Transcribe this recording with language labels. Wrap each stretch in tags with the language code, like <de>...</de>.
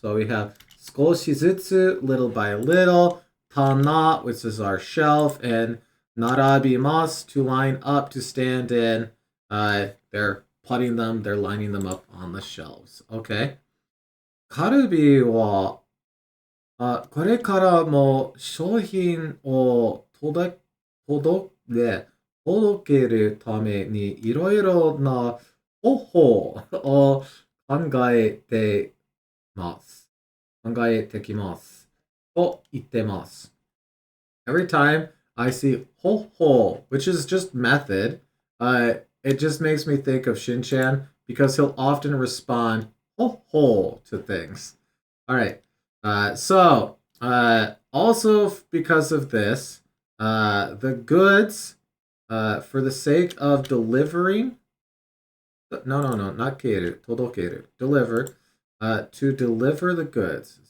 <en>So we have</en> <ja>少しずつ,</ja> <en>little by little, tana, which is our shelf, and narabimasu, to line up, to stand in. They're putting them, they're lining them up on the shelves. Okay.</en> <ja>カルビは、これからも商品を届けるためにいろいろな方法を考えてます。考えてきます。と言ってます。</ja> <en>Every time I see ho ho, which is just method, it just makes me think of Shinchan because he'll often respond ho ho to things. All right. Also because of this, the goods, for the sake of delivering, no, not keru, todokeru, deliver, to deliver the goods.</en>